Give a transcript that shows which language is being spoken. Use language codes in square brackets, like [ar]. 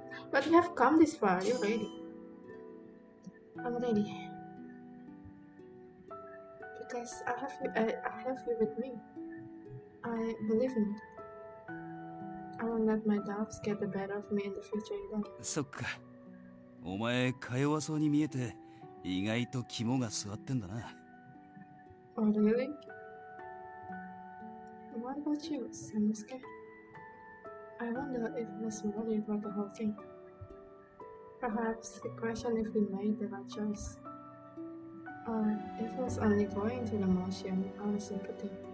[en] But we have come this far. You're ready. I'm ready. Because I have you with me. I believe in you. I won't let my doubts get the better of me in the future either. [ja] そっか。お前、か弱そうに見えて、意外と肝が据わってんだな。 [en] Oh, really? What about you, Sanosuke? I wonder if he was worried about the whole thing. Perhaps he questioned if he made the right choice. Or if he was only going through the motion out of sympathy.